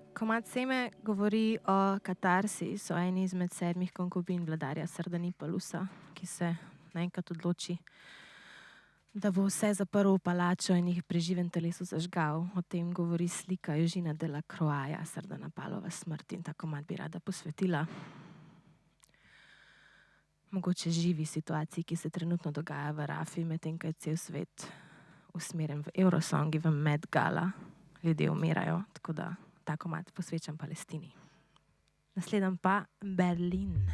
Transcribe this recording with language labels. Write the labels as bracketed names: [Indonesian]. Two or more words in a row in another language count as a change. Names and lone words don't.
[Slovenian] Komat Seme govori o katarsis, o eni izmed 7 konkubin vladarja Sardanipalusa, ki se naenkrat odloči, da bo vse zaprl v palačo in jih pri živem telesu zažgal. O tem govori slika Eugena de la Croixja, Sardanapalova smrt, in ta komad bi rada posvetila mogoče živi situaciji, ki se trenutno dogaja v Rafi, medtem ko je cel svet usmerjen v Eurosongi, v Met Gala. Ljudje umirajo, tako da ta komad posvečam Palestini. Naslednji pa Berlin.